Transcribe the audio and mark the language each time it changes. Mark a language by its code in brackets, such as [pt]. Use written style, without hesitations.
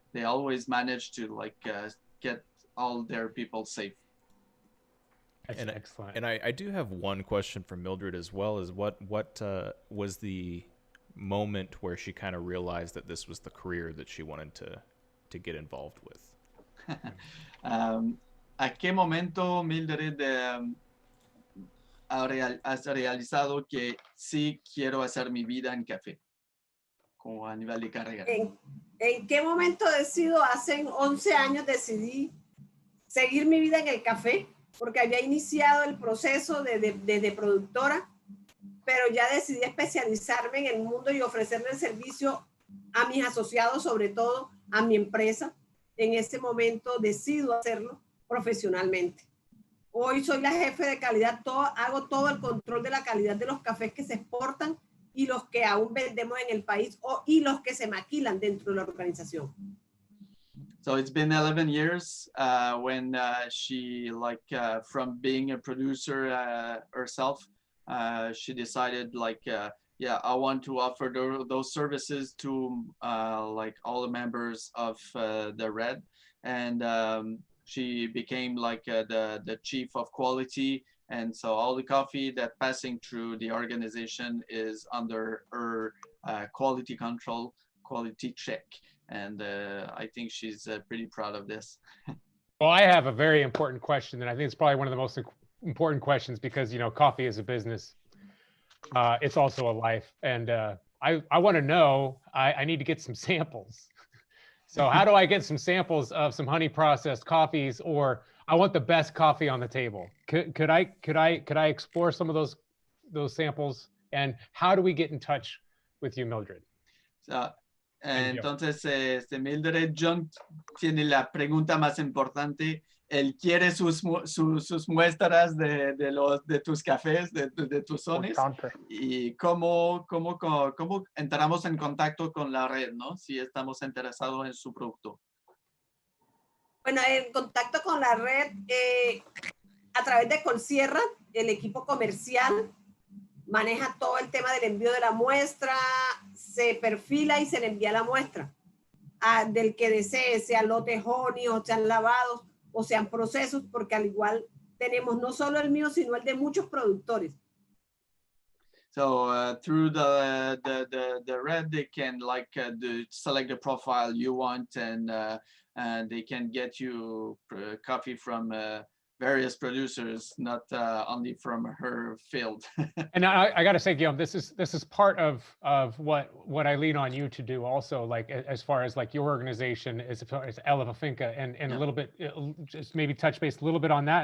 [en] They always manage to get all their people safe. That's excellent. And I do have one question for Mildred as well. Is what was the moment where she kind of realized that this was the career that she wanted to get involved with? [es] ¿A qué momento, Mildred, has realizado que sí quiero hacer mi vida en café, como a nivel de carrera? ¿En qué momento decido? Hace 11 años decidí seguir mi vida en el café, porque había iniciado el proceso de productora, pero ya decidí especializarme en el mundo y ofrecerle el servicio a mis asociados, sobre todo a mi empresa. En ese momento decido hacerlo profesionalmente. Hoy soy la jefe de calidad, hago todo el control de la calidad de los cafés que se exportan y los que aún vendemos en el país y los que se maquilan dentro de la organización. [en] So it's been 11 years when she, from being a producer herself, she decided I want to offer those services to all the members of the Red, and she became the chief of quality, and so all the coffee that passing through the organization is under her quality control, quality check, and I think she's pretty proud of this. Well, I have a very important question, and I think it's probably one of the most important questions because, coffee is a business. It's also a life. And I want to know, I need to get some samples. So how do I get some samples of some honey processed coffees, or I want the best coffee on the table? Could I explore some of those samples? And how do we get in touch with you, Mildred? [es] Entonces, Mildred, John tiene la pregunta más importante. Él quiere sus muestras de tus cafés, de tus zones. Y cómo entramos en contacto con la red, ¿no? Si estamos interesados en su producto. Bueno, en contacto con la red a través de Ecolsierra, el equipo comercial maneja todo el tema del envío de la muestra, se perfila y se le envía la muestra del que desee, sean lotes honey o sean lavados o sean procesos, porque al igual tenemos no solo el mío, sino el de muchos productores. [en] So through the red, they can select the profile you want, and they can get you coffee from various producers, not only from her field. And I got to say, Guillaume, this is part of what I lean on you to do also, as far as your organization, as far as ElevaFinca, and a little bit, just maybe touch base a little bit on that.